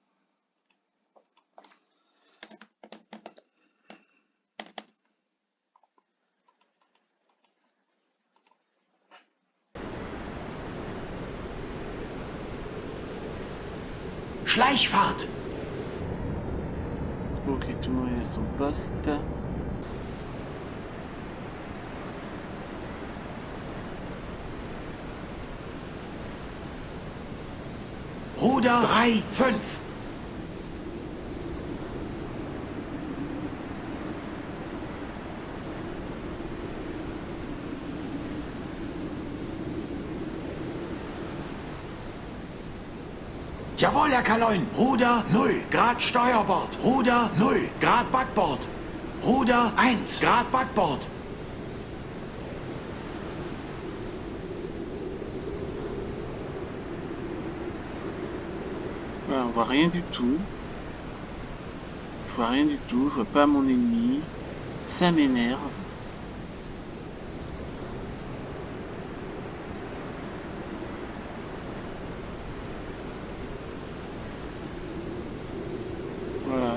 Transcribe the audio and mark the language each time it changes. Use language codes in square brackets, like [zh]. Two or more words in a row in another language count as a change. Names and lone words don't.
[de] Schleichfahrt! [fr] Ok, tout le monde est à son poste. [de] Ruder 3, 5. Jawohl, Herr Kaloin. Ruder 0 Grad Steuerbord. Ruder 0 Grad Backbord. Ruder 1 Grad Backbord. [fr] Voilà, on voit rien du tout. Je vois rien du tout, je vois pas mon ennemi. Ça m'énerve. Voilà.